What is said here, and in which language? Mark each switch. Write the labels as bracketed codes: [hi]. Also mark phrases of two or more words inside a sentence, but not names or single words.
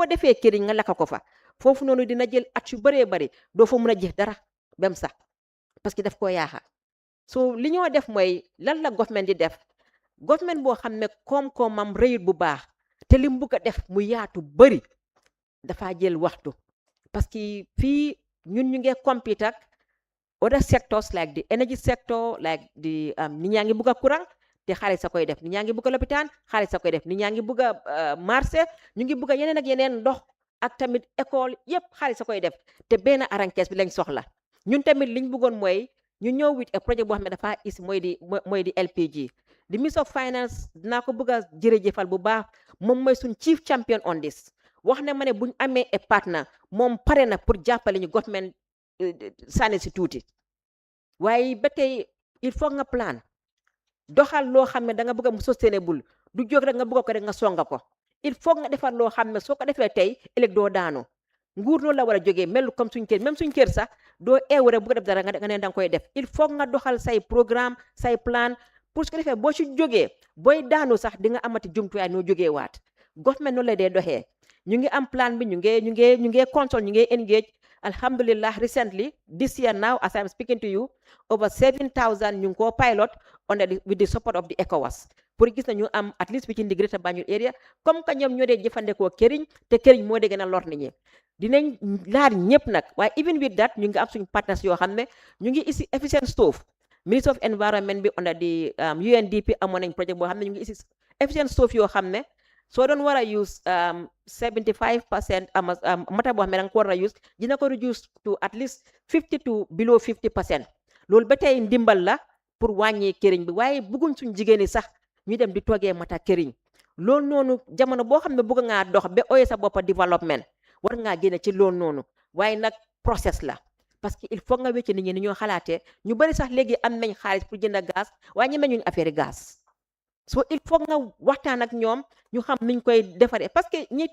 [wo] defee këriñ nga lakka ko fa foofu noonu dina jël at yu bëree bëri doo fa mun a jeex dara bem sax [fr] parce que [wo] daf koo yaaxa so li ñoo def mooy lan la government di def government boo xam ne koom-koomam rëyut bu baax te li mu bugg a def mu yaatu bëri dafa jël waxtu [fr] parce que [wo] fii ñun ñu ngi compete ak [en] other sectors like the energy sector like the [wo] nit ñaa ngi bugg a courant te xaalis sa koy def nit ñaa ngi bugg a lopitaan xaalis sa koy def nit ñaa ngi bugg a marché ñu ngi bugg a yeneen ak yeneen ndox ak tamit école yépp xaalis sa koy def te benn arankees bi lañ soxla ñun tamit liñ bëggoon mooy ñu ñëw [en] with a [wo] projet boo xam ne dafa is mooy di LPG [en] the Minister of Finance [wo] dinaa ko bëgg a jërëjëfal bu baax moom mooy suñ [en] chief champion on this [wo] wax ne ma ne buñ amee [en] a partner [wo] moom pare na pour jàppale ñu government sànni si tuuti waaye ba tey [fr] il faut [wo] nga plan doxal loo xam ne da nga bëgg mu sustainable du jóg rek nga bëgg ko rek nga songa ko [fr] il faut [wo] nga defar loo xam ne soo ko defee tey ëllëg doo daanu nguur noonu la war a jógee mel comme suñ kër même suñ kër sax doo eewu rek bëgg def dara nga ne danga koy def [fr] il faut [wo] nga doxal say programme say plan pour su ko defee boo ci jógee booy daanu sax di nga amati jumtuwaay noo jógee waat government noonu la dee doxee ñu ngi am plan bi ñu ngi consult ñu ngi engage alhamdulillah [en] recently this year now as I'm speaking to you over 7,000 [wo] ñu ngi koo pilot [en] with the support of the ECOWAS [wo] pour gis na ñu am [en] at least within the Greater Banjul area [fr] comme que [wo] ñoom ñoo dee jëfandikoo këriñ te këriñ moo dee gën a lor nit ñi dinañ laar ñëpp nag waaye [en] even with that [wo] ñu ngi am suñu partners yoo xam ne ñu ngi isi [en] efficient stove Ministry of Environment [wo] bi [en] under the UNDP [wo] amoon nañ projet boo xam ne ñu ngi isi [en] efficient stove [wo] yoo xam ne soo doon war a use 75% mata boo xam ne da nga ko war a use dina ko [en] reduce to at least 50 to below 50% [wo] loolu ba tey ndimbal la pour wàññi këriñ bi waaye bëgguñ suñ jigéen ñi sax ñu dem di toggee mata këriñ loolu noonu jamono boo xam ne bëgg ngaa dox ba ooyee sa boppa développement war ngaa génne ci loolu noonu waaye nag process la [fr] parce que il faut [wo] nga wécc nit ñi ni ñoo xalaatee ñu bari sax léegi am nañ xaalis pour jënd gaz waaye ñeme ñuñ affaire gaz so [fr] il faut [wo] nga waxtaan ak ñoom ñu xam niñ koy defaree [fr] parce que [wo] ñi